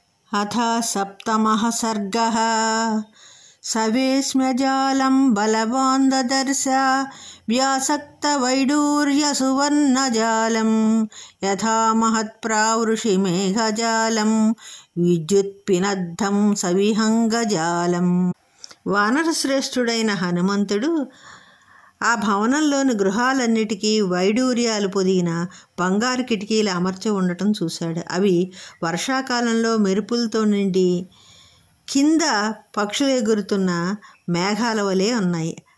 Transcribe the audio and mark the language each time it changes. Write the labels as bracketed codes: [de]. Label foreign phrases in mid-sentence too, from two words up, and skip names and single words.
[sa] अथ सप्तमः सर्गः। सवेश्म्यजालं बलवान् ददर्श व्यासक्तवैडूर्यसुवर्णजालं यथा महत्प्रावृषिमेघजालं విద్యుత్పినద్ధం సవిహంగజాలం. [te] వానరశ్రేష్ఠుడైన హనుమంతుడు ఆ భవనంలోని గృహాలన్నిటికీ వైడూర్యాలు పొదిగిన బంగారు కిటికీలు అమర్చి ఉండటం చూశాడు. అవి వర్షాకాలంలో మెరుపులతో నిండి కింద పక్షులు ఎగురుతున్న మేఘాల వలె ఉన్నాయి.